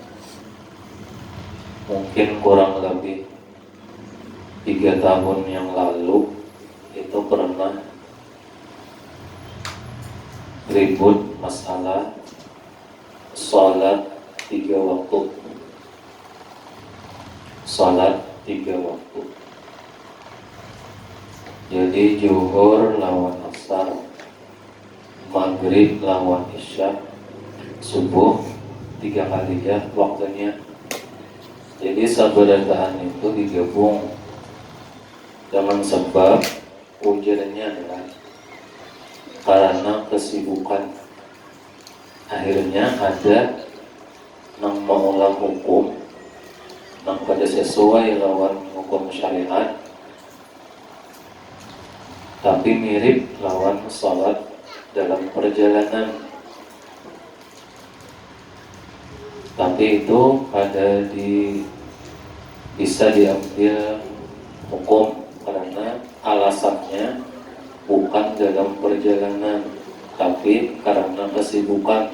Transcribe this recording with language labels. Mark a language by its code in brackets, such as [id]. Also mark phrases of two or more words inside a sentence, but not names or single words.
[id] mungkin kurang lebih 3 tahun yang lalu itu pernah ribut masalah sholat 3 waktu. Sholat 3 waktu. [bjn] Jadi zuhur lawan asar, maghrib lawan isya, subuh 3 kali ya waktunya. Jadi sabarataan itu digabung dengan sebab ujarnya adalah karena kesibukan. Akhirnya ada nang mengolah hukum nang pada sesuai lawan hukum syariat, tapi mirip lawan salat dalam perjalanan. [id] Tapi itu bisa diambil hukum karena alasannya bukan dalam perjalanan, tapi karena kesibukan.